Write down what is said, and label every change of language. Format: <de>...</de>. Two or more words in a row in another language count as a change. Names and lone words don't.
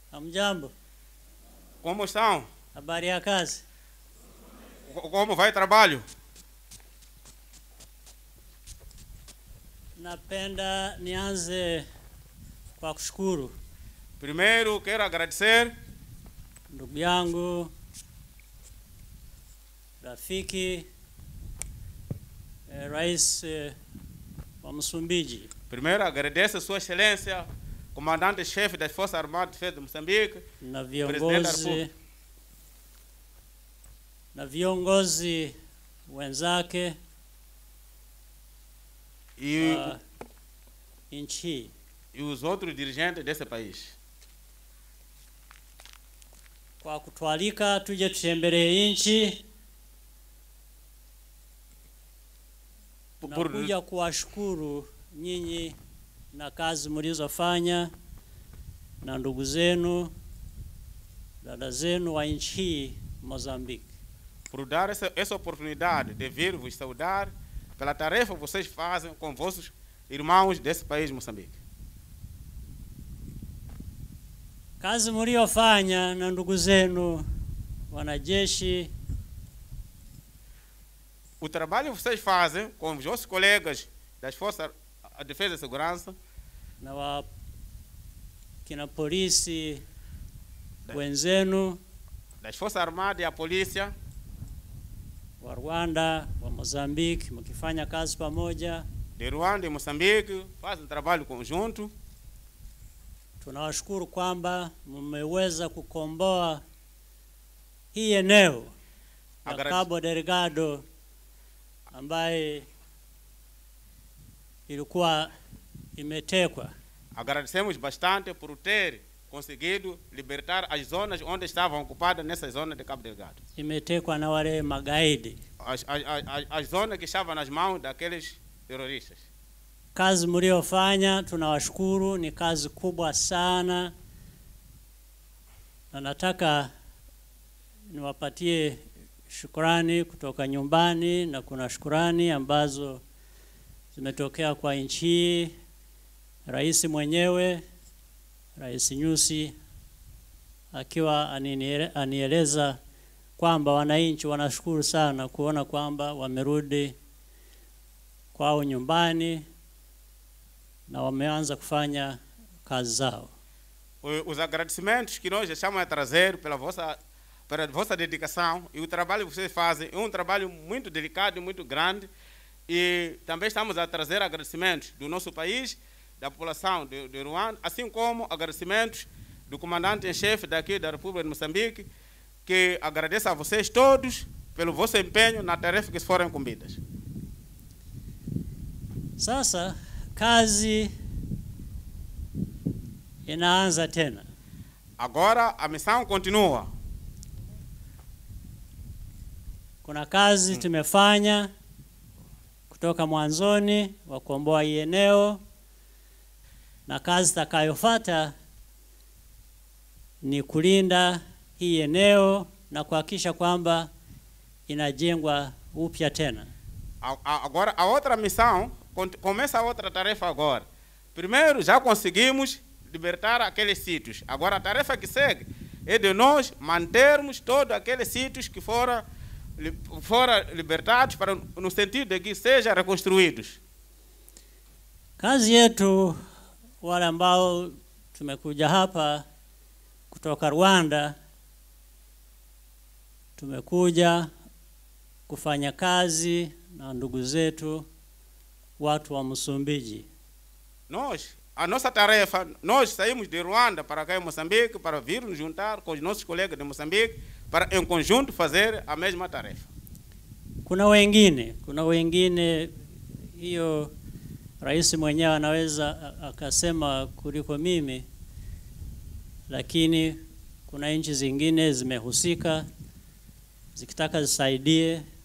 <sw>Hamjambo.</sw> <pt>Como estão?</pt> <sw>Habari ya kazi?</sw> <pt>Como vai o trabalho?</pt> <sw>Napenda nianze kwa kushukuru</sw> <pt>Primeiro, quero agradecer</pt> <sw>ndugu yangu, rafiki, Rais wa Msumbiji.</sw> <pt>Primeiro, agradeço Sua Excelência, Comandante-Chefe das Forças Armadas de Defesa de Moçambique,</pt> <sw>na</sw> <pt>Presidente da República.</pt> <sw>viongozi wenzake wa nchi</sw> <pt>e os outros dirigentes desse país.</pt> <sw>kwa kutualika tuje tutembelee nchi. Nakuja kuwashukuru nyinyi na kazi mlizofanya na ndugu zenu, dada zenu wa nchi hii Moçambique.</sw> <pt>Por dar essa oportunidade de vir vos saudar pela tarefa que vocês fazem com vossos irmãos desse país, Moçambique.</pt> <sw>Kazi mliofanya na ndugu zenu wanajeshi,</sw> <pt>o trabalho que vocês fazem com os vossos colegas das Forças de Defesa e Segurança,</pt> <sw>na kina polisi wenzenu,</sw> <pt>das Forças Armadas e a polícia,</pt> <sw>wa Rwanda, wa Mozambique, mkifanya kazi pamoja.</sw> <pt>de Rwanda e Moçambique, fazem trabalho conjunto.</pt> <sw>Tunawashukuru kwamba mmeweza kukomboa hii eneo ya Cabo Delgado ambaye ilikuwa imetekwa.</sw> <pt>Agradecemos bastante por ter conseguido libertar as zonas onde estavam ocupadas nessa zona de Cabo Delgado.</pt> <sw>Imetekwa na wale magaidi.</sw> <pt>As zonas que estavam nas mãos daqueles terroristas.</pt> <sw>Kazi mliofanya tunawashukuru, ni kazi kubwa sana, na nataka niwapatie shukrani kutoka nyumbani, na kuna shukrani ambazo zimetokea kwa nchi. Rais mwenyewe, Rais Nyusi, akiwa anieleza kwamba wananchi wanashukuru sana kuona kwamba wamerudi kwao nyumbani na wameanza kufanya kazi zao.</sw> <pt>Os agradecimentos que nós estamos a trazer pela vossa dedicação e o trabalho que vocês fazem é trabalho muito delicado e muito grande, e também estamos a trazer agradecimentos do nosso país, da população de Ruanda, assim como agradecimentos do comandante-em-chefe daqui da República de Moçambique, que agradeço a vocês todos pelo vosso empenho na tarefa que foram incumbidas.</pt> <sw>Sasa kazi inaanza tena.</sw> <pt>Agora a missão continua.</pt> <sw>Kuna kazi tumefanya kutoka mwanzoni wa kuomboa hii eneo, na kazi itakayofuata ni kulinda hii eneo na kuhakikisha kwamba inajengwa upya tena.</sw> <pt>Agora a outra missão começa a outra tarefa agora. Primeiro já conseguimos libertar aqueles sítios. Agora a tarefa que segue é de nós mantermos todos aqueles sítios que foram libertados, para no sentido de que sejam reconstruídos.</pt> <sw>Kazi yetu, wale ambao tumekuja hapa kutoka Rwanda, tumekuja kufanya kazi na ndugu zetu watu wa Msumbiji.</sw> <pt>A nossa tarefa, nós saímos de Ruanda para cá em Moçambique para vir nos juntar com os nossos colegas de Moçambique para em conjunto fazer a mesma tarefa.</pt> <sw>Kuna wengine hiyo rais mwenyewe anaweza akasema kuliko mimi, lakini kuna nchi zingine zimehusika zikitaka zisaidie.</sw>